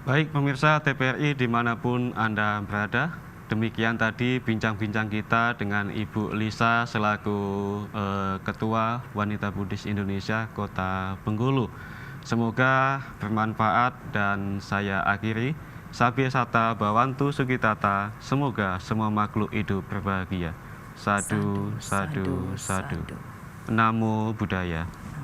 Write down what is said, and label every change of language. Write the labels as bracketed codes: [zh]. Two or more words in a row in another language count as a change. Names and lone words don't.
[id] Baik pemirsa TPRI dimanapun Anda berada, demikian tadi bincang-bincang kita dengan Ibu Lisa selaku Ketua Wanita Buddhis Indonesia Kota Bengkulu. Semoga bermanfaat dan saya akhiri. [pi] Sabya Sata Bawantu Sukitata, [id] semoga semua makhluk hidup berbahagia. [pi] Sadu, sadu, sadu. Namo Buddhaya.